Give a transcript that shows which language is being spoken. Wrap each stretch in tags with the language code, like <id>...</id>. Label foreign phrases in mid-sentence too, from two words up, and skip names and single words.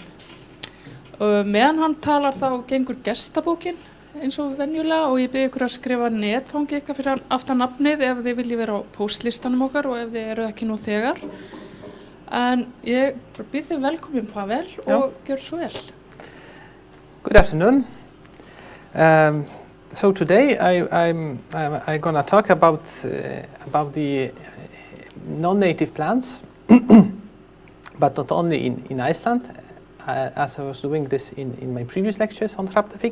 <is>Meðan hann talar þá gengur gestabókin eins og venjulega og ég bið ykkur að skrifa netfangi ykkar fyrir aftan nafnið ef þið viljið vera á postlistanum okkar og ef þið eru ekki nú þegar. En ég bið þið velkomin Pavel og gjör svo vel.</is> <en>Good afternoon. So today I'm going to talk about the non-native plants, but not only in Iceland, as I was doing this in my previous lectures on hrafnaþing.</en>